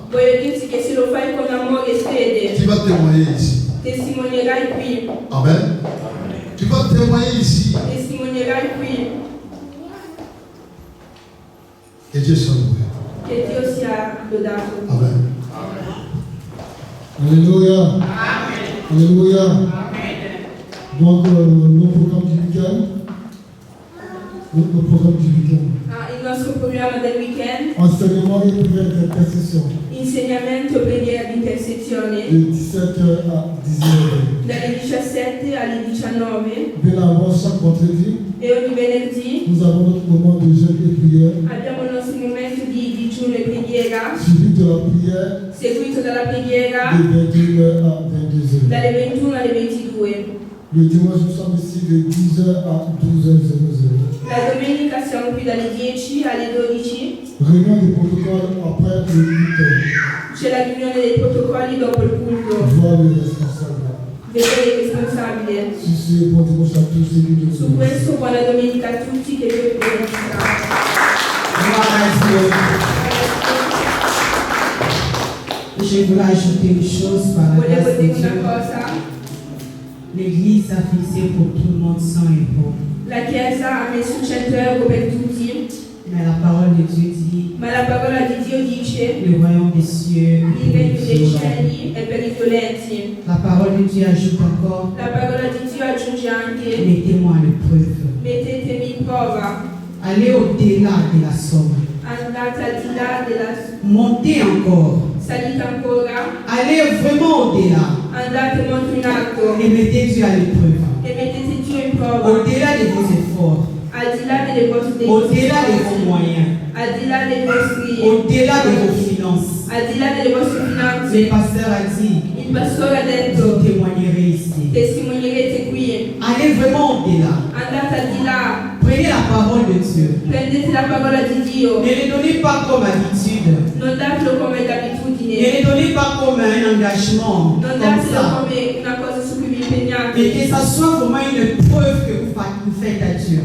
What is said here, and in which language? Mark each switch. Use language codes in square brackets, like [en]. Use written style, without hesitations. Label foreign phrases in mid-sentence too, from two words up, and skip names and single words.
[it] Voglio dirti che se lo fai con amore e fede, [fr] tu vas témoigner ici. [it] testimonierai qui. [fr] Amen. Tu vas témoigner ici. [it] Testimonierai qui. [fr] Que Dieu soit loué. [it] Che Dio sia lodato. [fr] Amen. Alléluia. Alléluia. Donc, nos programmes du week-end. Nos programmes du week-end. [it] Ah, il nostro programma del weekend, [fr] Enseignement et prière d'intercession. [it] insegnamento, preghiera di intersezione, [fr] De 17h à 19h. [it] dalle 17 alle 19 [fr] Bien avant chaque vendredi, [it] e ogni venerdì [fr] nous avons notre moment de jeûne et prière. [it] abbiamo il nostro momento di digiuno e preghiera preghiera, [fr] suivi de la prière [it] seguito dalla preghiera [fr] de 21h à 22h. [it] dalle 21 alle 22. [fr] Le dimanche, nous sommes ici de 10h à 12h00. [it] La domenica siamo qui dalle 10 alle 12. [fr] Réunion du protocole après le culte. [it] C'è la riunione dei protocolli dopo il culto. [fr] Voir le responsable. [it] Vedere il responsabile. [fr] Si c'est bon dimanche à tous, c'est lui de [it] Su questo buona domenica a tutti che Dio vi benedica. [fr] Je voulais ajouter une chose par la [it] Volevo [fr] grâce de [it] dire [fr] Dieu. [it] una cosa. [fr] L'Église a fixé pour tout le monde 100 euros. [it] La Chiesa ha messo 100 euro per tutti, [fr] Mais la parole de Dieu dit, [it] ma la parola di Dio dice [fr] le royaume des cieux [it] il [fr] est [it] regno [fr] pour les [it] dei [fr] violents. [it] cieli è per i violenti. [fr] La parole de Dieu ajoute encore, [it] La parola di Dio aggiunge anche [fr] mettez-moi à l'épreuve. [it] mettetemi in prova, [fr] Allez au-delà de la somme. [it] andate al di là della [fr] Montez encore. [it] salita ancora, [fr] Allez vraiment au-delà. [it] andate molto in alto [fr] Et mettez Dieu à l'épreuve. [it] e mettete Dio in prova, [fr] Au-delà de vos efforts. [it] al di là delle vostre [fr] Au-delà de vos moyens. [it] al di là dei vostri [fr] Au-delà de vos finances. [it] al di là delle vostre [fr] Le [it] finanze. [fr] pasteur a dit, [it] Il pastore ha [fr] vous [it] detto [fr] témoignerez ici. [it] testimonierete qui, [fr] Allez vraiment au-delà. [it] andate al di là, [fr] Prenez la parole de Dieu. [it] prendete la parola di Dio, [fr] Ne le donnez pas comme habitude. [it] non datelo come [fr] Ne [it] d'abitudine, [fr] le donnez pas comme un engagement. [it] non [fr] Comme [it] datelo [fr] ça. [it] come una cosa su cui vi [fr] Mais [it] impegnate, [fr] que ça soit vraiment une preuve que vous faites à Dieu.